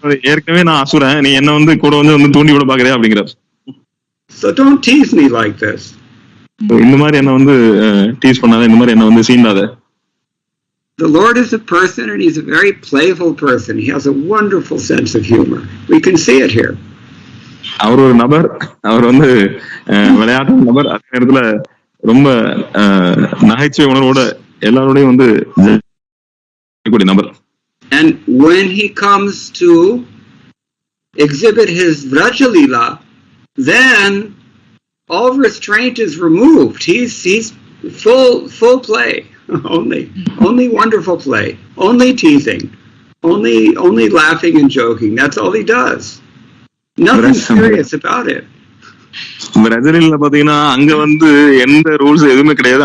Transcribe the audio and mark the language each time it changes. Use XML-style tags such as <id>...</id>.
<ta>ஏற்கனவே நான் அசுரன், நீ என்ன வந்து கூட வந்து தூண்டி விட பாக்குறே அப்படிங்கிறார்.</ta> <en>So don't tease me like this.</en> <ta>இந்த மாதிரி என்ன வந்து டீஸ் பண்ணாத, இந்த மாதிரி என்ன வந்து சீண்டாத.</ta> <en>The Lord is a person and he's a very playful person. He has a wonderful sense of humor. We can see it here.</en> <ta>அவர் ஒரு நபர், அவர் வந்து விளையாட்டு நபர், அதே நேரத்துல ரொம்ப நகைச்சுவை உணர்வோட எல்லாரோடையும் வந்து நபர்.</ta> <en>And when he comes to exhibit his Vrajalila, then all restraint is removed. He's full play, only wonderful play, only teasing, only laughing and joking. That's all he does. Nothing serious about it.</en> <ta>பிரேசில்ல பாத்தீங்கன்னா அங்க வந்து எந்த rules எதுவுமே கிடையாது.</ta>